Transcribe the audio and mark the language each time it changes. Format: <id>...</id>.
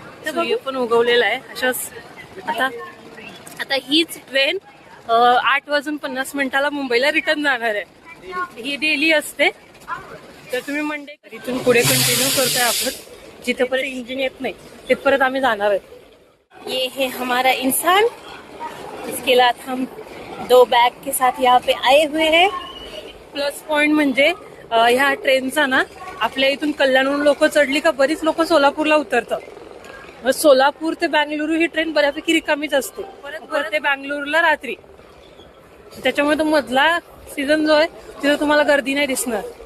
<mr>सूर्य पण उगवलेला आहे. अशाच आता हीच ट्रेन 8:50 मुंबईला रिटर्न जाणार आहे. ही डेली असते. तर तुम्ही मंडे इथून पुढे कंटिन्यू करतोय आपण जिथेपर्यंत इंजिन येत नाही तिथपर्यंत आम्ही जाणार आहे.</mr> <hi>ये है हमारा इंसान. इसके साथ हम 2 बैग के साथ यहाँ पे आए हुए हैं.</hi> <mr>प्लस पॉइंट म्हणजे ह्या ट्रेनचा ना आपल्या इथून कल्याणहून लोक चढली का बरीच लोक सोलापूरला उतरतात. सोलापूर ते बँगलुरू ही ट्रेन बऱ्यापैकी रिकामीच असते. परत ते बँगलुरूला रात्री. त्याच्यामुळे तो मधला सीझन जो आहे तिथे तुम्हाला गर्दी नाही दिसणार.</mr>